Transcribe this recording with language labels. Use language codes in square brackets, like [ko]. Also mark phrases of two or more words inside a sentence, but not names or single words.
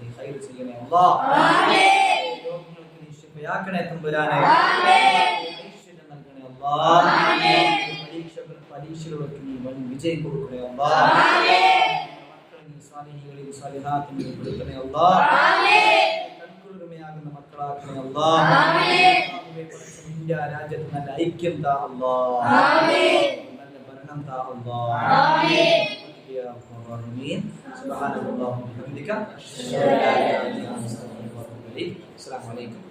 [ml] നീ ഖൈർ ചെയ്യണേ അല്ലാഹ് രോഗങ്ങൾക്ക് നീ ശിഫയാക്കണേ തമ്പുരാനെ ഐശ്വര്യം നൽകണേ അല്ലാഹ് പരീക്ഷകളൊക്കെ നീ വൻ വിജയം കൊടുക്കണേ അല്ലാഹ് മക്കളെ നീ സ്വാലിഹികളെയും സ്വാലിഹാത്തിനെയും കൊടുക്കണേ അല്ലാഹ് കൺകുളിർമയാകുന്ന മക്കളാക്കണേ അല്ലാഹ് ഇന്ത്യ രാജ്യത്ത് നല്ല ഐക്യം താ അല്ലാഹ് [ar] أنت الله يا رب العالمين سبحانك اللهم وبحمدك أشهد أن لا إله إلا أنت أستغفرك وأتوب إليك السلام عليكم